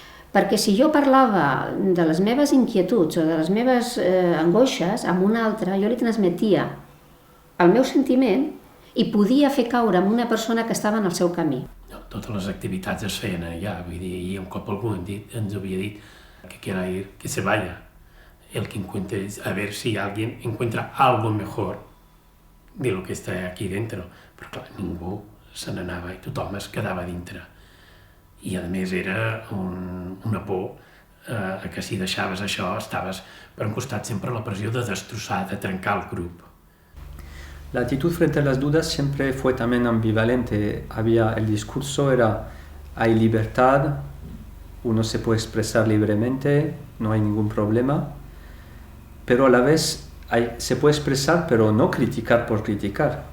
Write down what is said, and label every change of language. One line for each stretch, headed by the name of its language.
Catalan: Perquè si jo parlava de les meves inquietuds o de les meves angoixes amb una altra, jo li transmetia el meu sentiment i podia fer caure en una persona que estava en el seu camí. Totes les activitats es feien allà, vull dir, i un cop algú ens havia dit que quiera ir, que se vaya.
Spanish: El que encuentre, a ver si alguien encuentra algo mejor de lo que está aquí dentro.
Catalan: Però clar, ningú se n'anava i tothom es quedava dintre. I a més era una por que si deixaves això estaves per un costat sempre la pressió de destrossar, de trencar el grup.
Spanish: La actitud frente a las dudas siempre fue también ambivalente. El discurso era, hay libertad, uno se puede expresar libremente, no hay ningún problema, pero a la vez se puede expresar, pero no criticar por criticar.